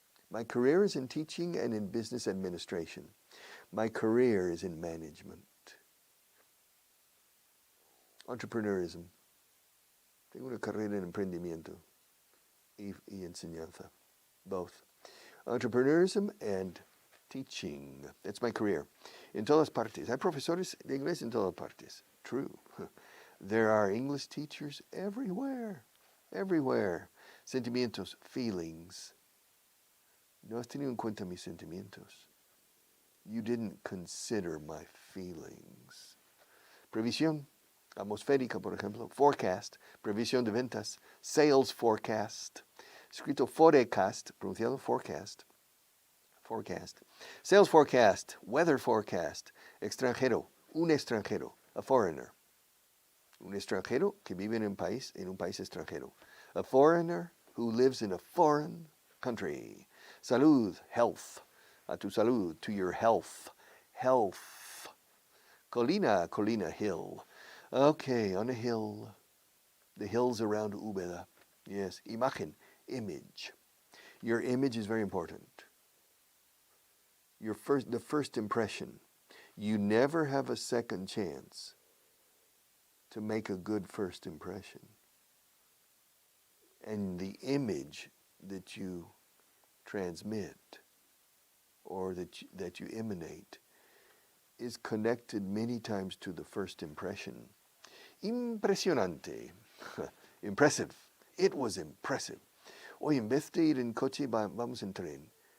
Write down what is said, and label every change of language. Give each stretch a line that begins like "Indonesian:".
English: My career is in teaching and in business administration. My career is in management. Entrepreneurism.
Spanish: Tengo una carrera en emprendimiento y enseñanza.
English: Both. Entrepreneurism and teaching. That's my career.
Spanish: En todas partes. Hay profesores de inglés en todas partes.
English: True. There are English teachers everywhere. Everywhere. Sentimientos, feelings.
Spanish: No has tenido en cuenta mis sentimientos.
English: You didn't consider my feelings.
Spanish: Previsión. Atmosférica, por ejemplo.
English: Forecast.
Spanish: Previsión de ventas.
English: Sales forecast. Escrito forecast. Pronunciado forecast. Forecast. Sales forecast. Weather forecast. Extranjero.
Spanish: Un extranjero.
English: A foreigner.
Spanish: Un extranjero que vive en un país extranjero.
English: A foreigner who lives in a foreign country. Salud. Health.
Spanish: A tu salud.
English: To your health. Health. Colina, hill. Okay, on a hill. The hills around Úbeda. Yes, imagen, image. Your image is very important. The first impression. You never have a second chance to make a good first impression. And the image that you transmit or that you emanate is connected many times to the first impression. Impresionante. Impressive. It was impressive.
Spanish: Hoy en vez de ir en coche, vamos en tren.